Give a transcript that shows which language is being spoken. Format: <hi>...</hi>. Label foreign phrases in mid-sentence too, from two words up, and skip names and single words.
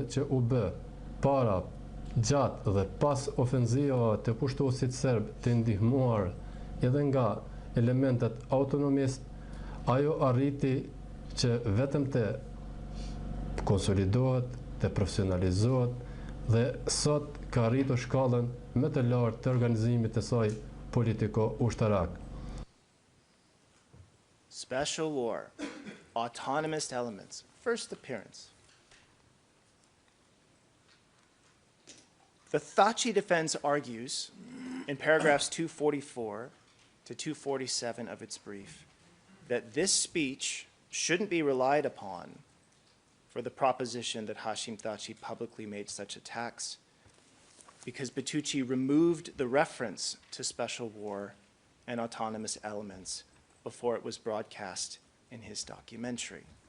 <sq>që u bë para, gjatë dhe pas ofenzivave të pushtuesit serb të ndihmuar edhe nga elementet autonomist, ajo arriti që vetëm të konsolidohet, të profesionalizohet dhe sot ka arritur shkallën më të lartë të organizimit të saj politiko-ushtarak.</sq> <en>Special war, autonomous elements, first appearance. The Thaci defense argues in paragraphs 244 to 247 of its brief that this speech shouldn't be relied upon for the proposition that Hashim Thaci publicly made such attacks because Batucci removed the reference to special war and autonomous elements before it was broadcast in his documentary.</en>